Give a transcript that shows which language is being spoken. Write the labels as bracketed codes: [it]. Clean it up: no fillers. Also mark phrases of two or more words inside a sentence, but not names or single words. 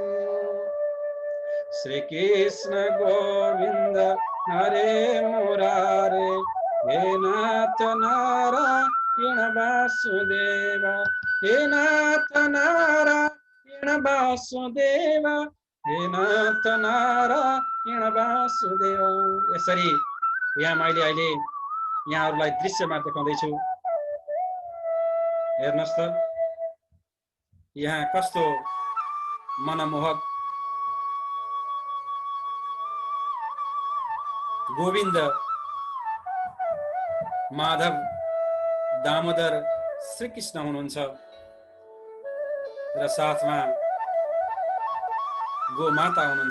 [sa] श्री कृष्ण गोविंद हरे मुरारे हे नाथ नारायण वासुदेव। हे नाथ नारायण वासुदेव। हे नाथ नारायण वासुदेव। [ne] यसरी यहाँ मैले अहिले यहाँहरूलाई दृश्यमा देखाउँदैछु। हेर्नुहोस् त यहाँ कस्तो मनमोहक गोविन्द, माधव, दामोदर, श्रीकृष्ण हुनुहुन्छ र साथमा गोमाता हुनुहुन्छ।